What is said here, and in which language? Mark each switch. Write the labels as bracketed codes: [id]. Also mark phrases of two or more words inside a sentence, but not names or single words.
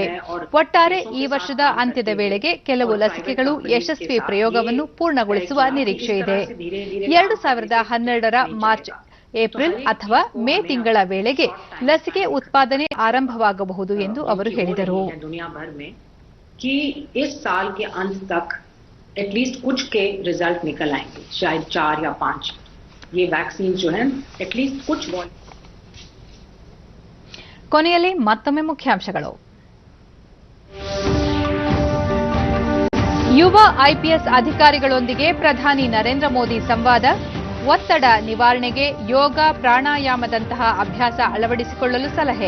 [kn] ಒಟ್ಟಾರೆ ಈ ವರ್ಷದ ಅಂತ್ಯದ ವೇಳೆಗೆ ಕೆಲವು ಲಸಿಕೆಗಳು ಯಶಸ್ವಿ ಪ್ರಯೋಗವನ್ನು ಪೂರ್ಣಗೊಳಿಸುವ ನಿರೀಕ್ಷೆಯಿದೆ. 2012ರ ಮಾರ್ಚ್, ಏಪ್ರಿಲ್ ಅಥವಾ ಮೇ ತಿಂಗಳ ವೇಳೆಗೆ ಲಸಿಕೆ ಉತ್ಪಾದನೆ ಆರಂಭವಾಗಬಹುದು ಎಂದು ಅವರು ಹೇಳಿದರು. [hi] ये वैक्सीन जो है एटलीस्ट कुछ [kn] ಕೊನೆಯಲ್ಲಿ ಮತ್ತೊಮ್ಮೆ ಮುಖ್ಯಾಂಶಗಳು. ಯುವ ಐಪಿಎಸ್ ಅಧಿಕಾರಿಗಳೊಂದಿಗೆ ಪ್ರಧಾನಿ ನರೇಂದ್ರ ಮೋದಿ ಸಂವಾದ. ಒತ್ತಡ ನಿವಾರಣೆಗೆ ಯೋಗ, ಪ್ರಾಣಾಯಾಮದಂತಹ ಅಭ್ಯಾಸ ಅಳವಡಿಸಿಕೊಳ್ಳಲು ಸಲಹೆ.